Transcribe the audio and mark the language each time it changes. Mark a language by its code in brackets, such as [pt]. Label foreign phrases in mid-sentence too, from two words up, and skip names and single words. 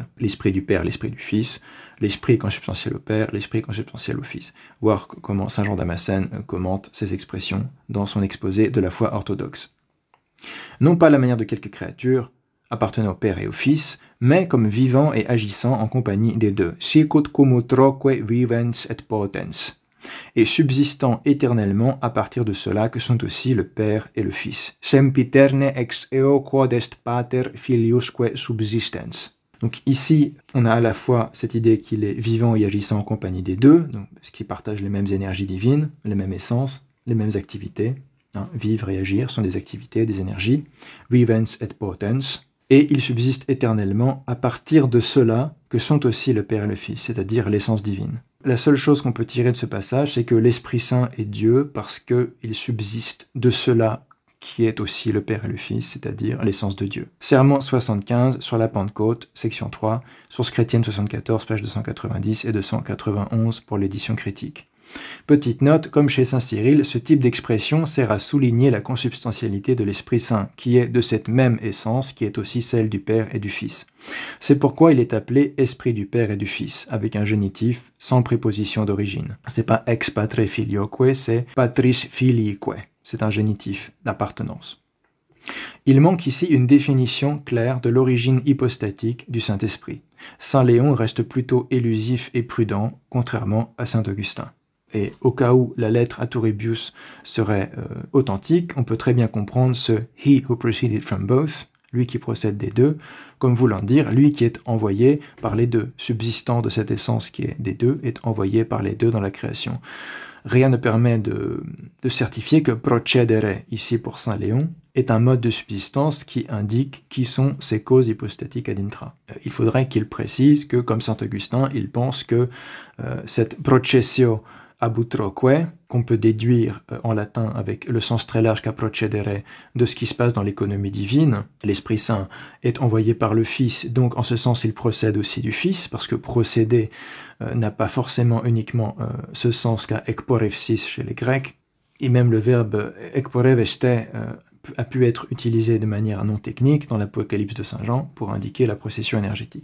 [fr] L'esprit du Père, l'esprit du Fils, l'esprit consubstantiel au Père, l'esprit consubstantiel au Fils. Voir comment saint Jean Damascène commente ces expressions dans son exposé de la foi orthodoxe. Non pas à la manière de quelques créatures, appartenant au Père et au Fils, mais comme vivant et agissant en compagnie des deux. [la] Sicut cum utroque vivens et potens. [fr] Et subsistant éternellement à partir de cela que sont aussi le Père et le Fils. [la] Sempiterne ex eo quod est pater filiusque subsistens. [fr] Donc ici, on a à la fois cette idée qu'il est vivant et agissant en compagnie des deux, donc, parce qu'ils partagent les mêmes énergies divines, les mêmes essences, les mêmes activités. Vivre et agir sont des activités, des énergies. [la] Vivens et potens. [fr] Et ils subsistent éternellement à partir de cela que sont aussi le Père et le Fils, c'est-à-dire l'essence divine. La seule chose qu'on peut tirer de ce passage, c'est que l'Esprit Saint est Dieu parce qu'il subsiste de cela qui est aussi le Père et le Fils, c'est-à-dire l'essence de Dieu. Sermon 75 sur la Pentecôte, section 3, source chrétienne 74, page 290 et 291 pour l'édition critique. Petite note, comme chez saint Cyril, ce type d'expression sert à souligner la consubstantialité de l'Esprit Saint, qui est de cette même essence, qui est aussi celle du Père et du Fils. C'est pourquoi il est appelé Esprit du Père et du Fils, avec un génitif sans préposition d'origine. C'est pas [la] ex patre filioque, [fr] c'est [la] patris filiique. [fr] C'est un génitif d'appartenance. Il manque ici une définition claire de l'origine hypostatique du Saint-Esprit. Saint Léon reste plutôt élusif et prudent, contrairement à saint Augustin. Et au cas où la lettre à Turribius serait authentique, on peut très bien comprendre ce « [en] he who proceeded from both », [fr] lui qui procède des deux, comme voulant dire lui qui est envoyé par les deux, subsistant de cette essence qui est des deux, est envoyé par les deux dans la création. Rien ne permet de certifier que procedere, ici pour saint Léon, est un mode de subsistance qui indique qui sont ces causes hypostatiques ad intra. Il faudrait qu'il précise que, comme saint Augustin, il pense que cette [la] processio ab utroque, [fr] qu'on peut déduire en latin avec le sens très large qu'a procedere de ce qui se passe dans l'économie divine. L'Esprit Saint est envoyé par le Fils, donc en ce sens il procède aussi du Fils, parce que procéder n'a pas forcément uniquement ce sens qu'a ekporevsis chez les Grecs, et même le verbe ekporeveste a pu être utilisé de manière non technique dans l'Apocalypse de Saint Jean pour indiquer la procession énergétique.